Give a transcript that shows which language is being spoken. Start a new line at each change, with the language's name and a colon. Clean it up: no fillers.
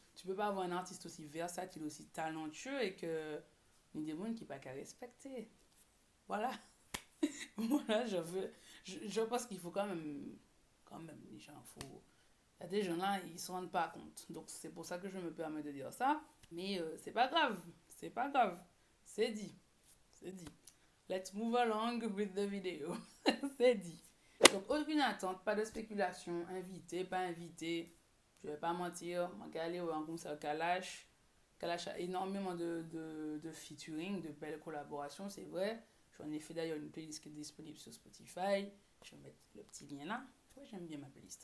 French: Tu peux pas avoir un artiste aussi versatile, aussi talentueux et que il y a des gens qui pas qu'à respecter. Voilà. Voilà, je pense qu'il faut quand même, les gens, il y a des gens là, ils se rendent pas compte. Donc c'est pour ça que je me permets de dire ça. Mais c'est pas grave, c'est dit, c'est dit.
English: Let's move along with the video.
French: C'est dit. Donc aucune attente, pas de spéculation, invité, pas invité. Je vais pas mentir, moi j'ai allé au concert Kalash. Kalash a énormément de featuring, de belles collaborations, c'est vrai. J'en ai fait d'ailleurs une playlist qui est disponible sur Spotify. Je vais mettre le petit lien là. Ouais, j'aime bien ma playlist.